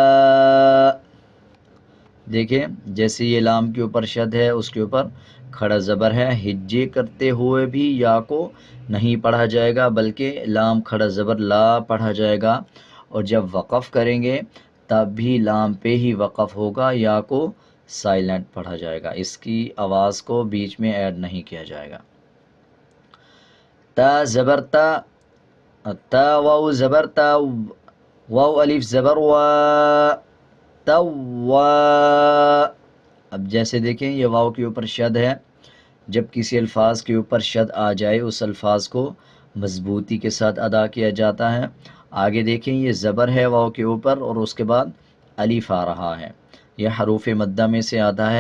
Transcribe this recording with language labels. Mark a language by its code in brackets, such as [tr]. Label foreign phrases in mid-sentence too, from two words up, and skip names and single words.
[ur] دیکھیں جیسے یہ لام کے اوپر شد ہے اس کے اوپر کھڑا زبر ہے، ہجے کرتے ہوئے بھی یا کو نہیں پڑھا جائے گا بلکہ لام کھڑا زبر لا پڑھا جائے گا، اور جب وقف کریں گے تب بھی لام پہ ہی وقف ہوگا، یا کو سائلنٹ پڑھا جائے گا، اس کی آواز کو بیچ میں ایڈ نہیں کیا جائے گا. تا زبر تا، تا واو زبر تا، واو الف زبر وا، توا. اب جیسے دیکھیں یہ واو کے اوپر شد ہے، جب کسی الفاظ کے اوپر شد آ جائے اس الفاظ کو مضبوطی کے ساتھ ادا کیا جاتا ہے. آگے دیکھیں یہ زبر ہے واو کے اوپر اور اس کے بعد الف آ رہا ہے، یہ حروف مدہ میں سے آتا ہے.